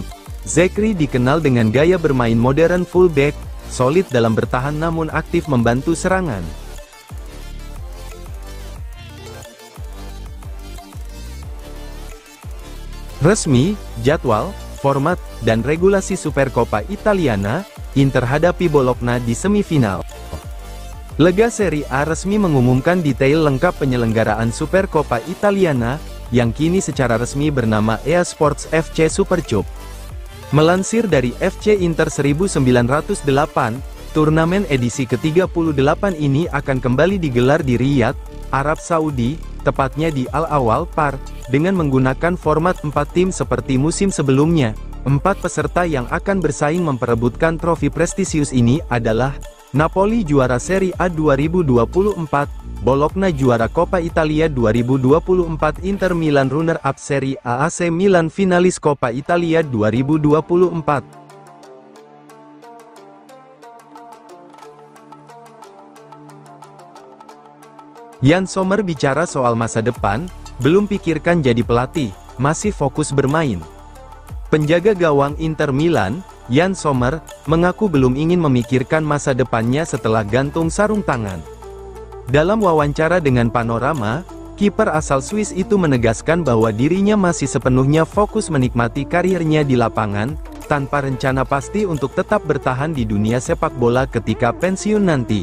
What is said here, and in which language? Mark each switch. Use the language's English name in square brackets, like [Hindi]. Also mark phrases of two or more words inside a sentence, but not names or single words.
[Indonesian] Zekri dikenal dengan gaya bermain modern fullback, solid dalam bertahan namun aktif membantu serangan. Resmi, jadwal, format, dan regulasi Supercoppa Italiana, Inter hadapi Bologna di semifinal. Lega Serie A resmi mengumumkan detail lengkap penyelenggaraan Supercoppa Italiana, yang kini secara resmi bernama EA Sports FC Supercup. Melansir dari FC Inter 1908, turnamen edisi ke-38 ini akan kembali digelar di Riyadh, Arab Saudi, tepatnya di Al Awal Park, dengan menggunakan format 4 tim seperti musim sebelumnya. 4 peserta yang akan bersaing memperebutkan trofi prestisius ini adalah Napoli juara Serie A 2024, Bologna juara Coppa Italia 2024, Inter Milan runner-up Serie A, AC Milan finalis Coppa Italia 2024. Yann Sommer bicara soal masa depan, belum pikirkan jadi pelatih, masih fokus bermain. Penjaga gawang Inter Milan, Yann Sommer, mengaku belum ingin memikirkan masa depannya setelah gantung sarung tangan. Dalam wawancara dengan Panorama, kiper asal Swiss itu menegaskan bahwa dirinya masih sepenuhnya fokus menikmati karirnya di lapangan, tanpa rencana pasti untuk tetap bertahan di dunia sepak bola ketika pensiun nanti.